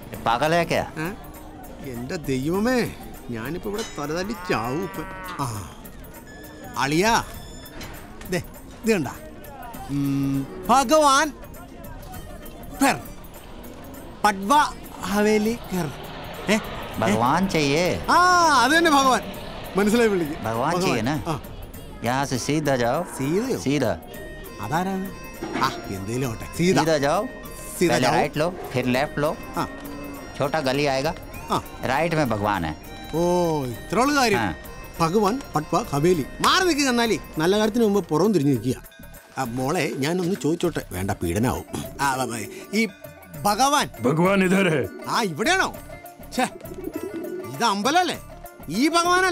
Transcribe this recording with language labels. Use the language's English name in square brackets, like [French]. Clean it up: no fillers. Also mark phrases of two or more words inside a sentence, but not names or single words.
[Malayalam] എന്റെ ദൈവമേ, ഞാനിപ്പോ ഇവിടെ തലതല്ലി ചാവും. ആ അളിയാ, ഇത് കണ്ട ഭഗവാൻ പട്വ ഹവേലി [Hindi] भगवान चाहिए। [Malayalam] അത് തന്നെ ഭഗവാൻ. മനസ്സിലായി വിളിക്കും. [Hindi] भगवान चाहिए ना? यहाँ से सीधा जाओ। सीधा? [Malayalam] അതാരാണ്? എന്തേലും ആവട്ടെ. [Hindi] सीधा जाओ, पहले राइट लो, फिर लेफ्ट लो, छोटा गली आएगा, राइट में भगवान है. [Malayalam] ഓ, ഇത്രയുള്ള കാര്യം. ഭഗവാൻ പട്വ ഹവേലി. മാറി നിൽക്കുക. എന്നാലേ നല്ല കാര്യത്തിന് മുമ്പ് പുറം തിരിഞ്ഞു നിൽക്കുക. മോളെ, ഞാനൊന്ന് ചോദിച്ചോട്ടെ? വേണ്ട, പീഡനാവും. ഈ ഭഗവാൻ ഇവിടെയാണോ? ഇത് അമ്പലല്ലേ? ഈ ഭഗവാനല്ല.